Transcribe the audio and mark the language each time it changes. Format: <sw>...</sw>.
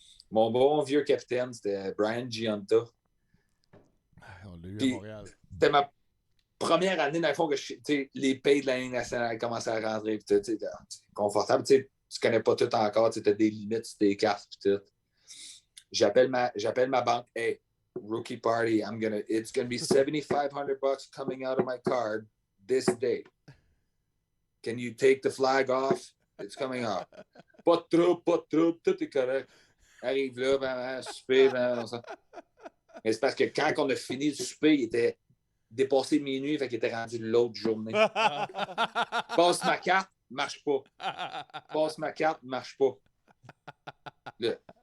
<fr>Mon bon vieux capitaine, c'était Brian Giunta. On l'a eu à Montréal. C'était ma première année, dans le fond, que les pays de la Ligue nationale commençaient à rentrer. C'est confortable. Tu connais pas tout encore. Tu as des limites sur tes cartes. Tout. J'appelle ma banque.</fr> <en>Hey, rookie party. It's gonna be $7,500 coming out of my card this day. Can you take the flag off? It's coming off.</en> <fr>Pas de trouble, tout est correct. Arrive là, souper, ça. Mais c'est parce que quand on a fini le souper, il était dépassé minuit, fait qu'il était rendu l'autre journée. Passe ma carte, marche pas. Passe ma carte, marche pas. Là.</fr>